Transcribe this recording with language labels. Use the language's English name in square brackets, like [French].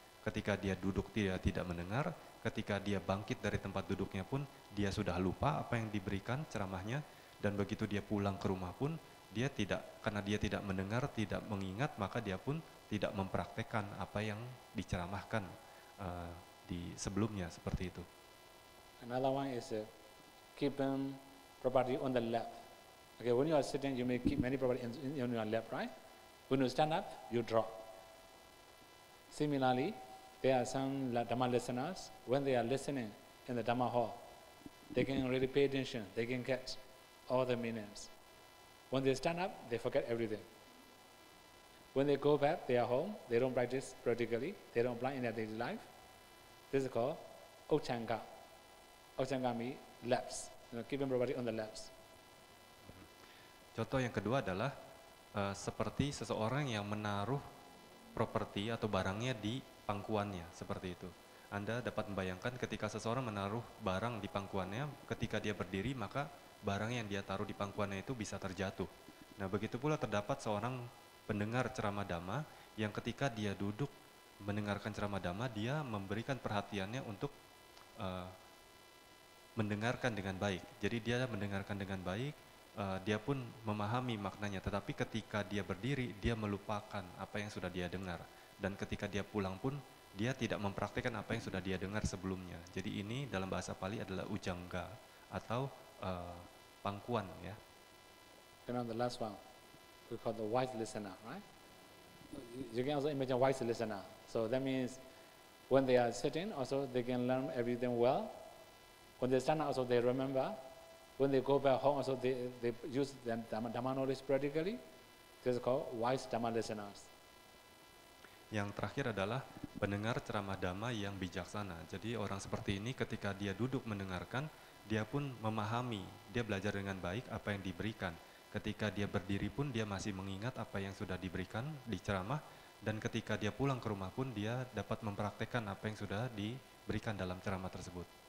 [Indonesian] Ketika dia duduk dia tidak mendengar, ketika dia bangkit dari tempat duduknya pun dia sudah lupa apa yang diberikan ceramahnya, dan begitu dia pulang ke rumah pun dia tidak, karena dia tidak mendengar, tidak mengingat, maka dia pun tidak mempraktekkan apa yang diceramahkan di sebelumnya seperti itu. [English] Another one is keeping property on the left. Okay, when you are sitting, you may keep many property in your left, right? When you stand up, you drop. Similarly, there are some Dhamma listeners, when they are listening in the Dhamma hall, they can really pay attention, they can catch all the meanings. When they stand up, they forget everything. When they go back, they are home, they don't practice practically, they don't apply in their daily life. This is called Ochanga. Ochanga means lapse, keeping property on the lapse. [Indonesian] Contoh yang kedua adalah seperti seseorang yang menaruh properti atau barangnya di pangkuannya, seperti itu. Anda dapat membayangkan ketika seseorang menaruh barang di pangkuannya, ketika dia berdiri maka barang yang dia taruh di pangkuannya itu bisa terjatuh. Nah, begitu pula terdapat seorang pendengar ceramah Dhamma yang ketika dia duduk mendengarkan ceramah Dhamma, dia memberikan perhatiannya untuk mendengarkan dengan baik. Jadi dia mendengarkan dengan baik, dia pun memahami maknanya, tetapi ketika dia berdiri, dia melupakan apa yang sudah dia dengar. Dan ketika dia pulang pun, dia tidak mempraktikkan apa yang sudah dia dengar sebelumnya. Jadi ini dalam bahasa Pali adalah ujangga atau pangkuan ya. [English] And on the last one, we call the wise listener, right? You can also imagine wise listener. So that means when they are sitting, also they can learn everything well. When they stand up, also they remember. When they go back home, also they use the Dhamma knowledge practically. This is called wise Dhamma listeners. [Indonesian] Yang terakhir adalah pendengar ceramah Dhamma yang bijaksana. Jadi orang seperti ini ketika dia duduk mendengarkan, dia pun memahami, dia belajar dengan baik apa yang diberikan. Ketika dia berdiri pun dia masih mengingat apa yang sudah diberikan di ceramah, dan ketika dia pulang ke rumah pun dia dapat mempraktekkan apa yang sudah diberikan dalam ceramah tersebut.